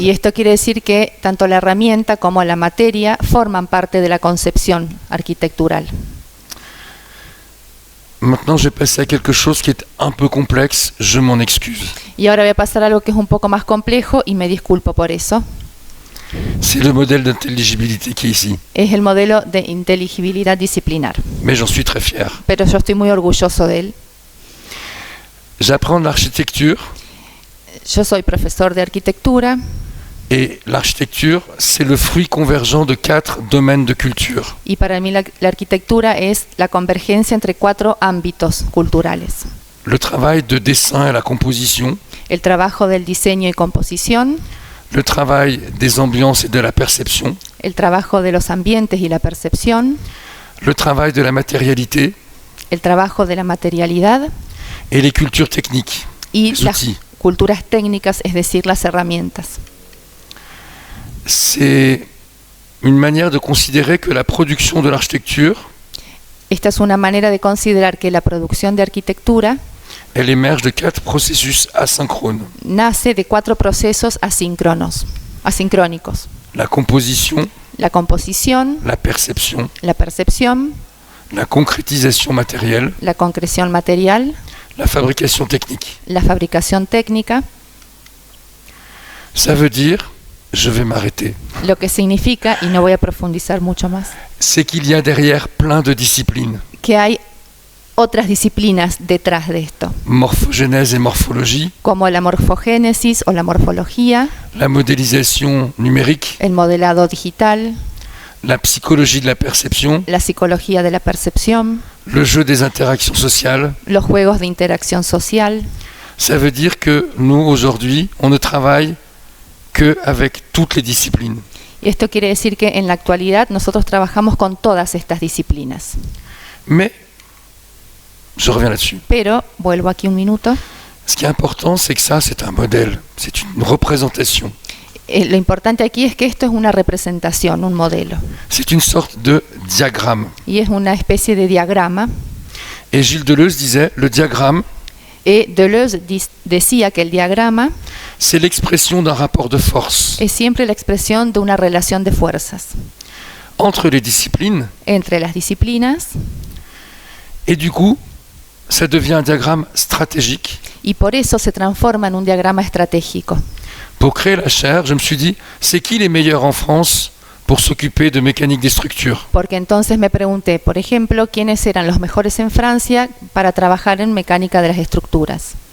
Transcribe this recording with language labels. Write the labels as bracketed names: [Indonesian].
[Spanish] Y esto quiere decir que tanto la herramienta como la materia forman parte de la concepción arquitectural. [French] Maintenant, je vais passer à quelque chose qui est un peu complexe, je m'en excuse. [Spanish] Y ahora voy a pasar a algo que es un poco más complejo y me disculpo por eso. [French] C'est le modèle d'intelligibilité qui est ici, [Spanish] Es el modelo de inteligibilidad disciplinar, [French] mais j'en suis très fier. [Spanish] pero yo estoy muy orgulloso de él. [French] J'apprends l'architecture, [Spanish] Yo soy profesor de arquitectura [French] et l'architecture, c'est le fruit convergent de 4 domaines de culture. [Spanish] y para mí la arquitectura es la convergencia entre 4 ámbitos culturales. [French] Le travail de dessin et la composition, [Spanish] El trabajo del diseño y composición, [French] le travail des ambiances et de la perception, [Spanish] el trabajo de los ambientes y la percepción, [French] le travail de la matérialité [Spanish] el trabajo de la materialidad [French] et les cultures techniques, [Spanish] y [French] les [Spanish] las [French] outils. [Spanish] culturas técnicas, es decir, las herramientas. [French] c'est une manière de considérer que la production de l'architecture, [Spanish] Esta es una manera de considerar que la producción de arquitectura [French] elle émerge de 4 processus asynchrones. [Spanish] nace de 4 procesos asincrónicos. [French] La composition, [Spanish] La composición, [French] la perception, [Spanish] la percepción, [French] la concrétisation matérielle, [Spanish] la concreción material, [French] la fabrication technique. [Spanish] la fabricación técnica, [French] Ça veut dire, je vais m'arrêter, [Spanish] lo que significa, y no voy a profundizar mucho más, [French] c'est qu'il y a derrière plein de disciplines, [Spanish] que hay otras disciplinas detrás de esto, [French] morphogénèse et morphologie, [Spanish] como la morfogénesis o la morfología, [French] la modélisation numérique, [Spanish] el modelado digital, [French] la psychologie de la perception, [Spanish] la psicología de la percepción, [French] le jeu des interactions sociales. [Spanish] los juegos de interacción social. [French] Ça veut dire que nous, aujourd'hui, on ne travaille qu'avec toutes les disciplines. [Spanish] Y esto quiere decir que en la actualidad nosotros trabajamos con todas estas disciplinas. [French] Mais, je reviens là-dessus. [Spanish] Pero, vuelvo aquí un minuto, [French] Ce qui est important, c'est que ça, c'est un modèle, c'est une représentation. [Spanish] lo importante aquí es que esto es una representación, un modelo. [French] C'est une sorte de diagramme. [Spanish] Y es una especie de diagrama. [French] Et Gilles Deleuze disait, le diagramme, [Spanish] Deleuze decía que el diagrama [French] c'est l'expression d'un rapport de force [Spanish] es siempre la expresión de una relación de fuerzas [French] entre les disciplines, [Spanish] entre las disciplinas, [French] et du coup, ça devient un diagramme stratégique. [Spanish] y por eso se transforma en un diagrama estratégico. [French] Pour créer la chaire, je me suis dit, c'est qui les meilleurs en France pour s'occuper de mécanique des structures? [Spanish] Porque entonces me pregunté, por ejemplo, quiénes eran los mejores en Francia para trabajar en mecánica de las estructuras.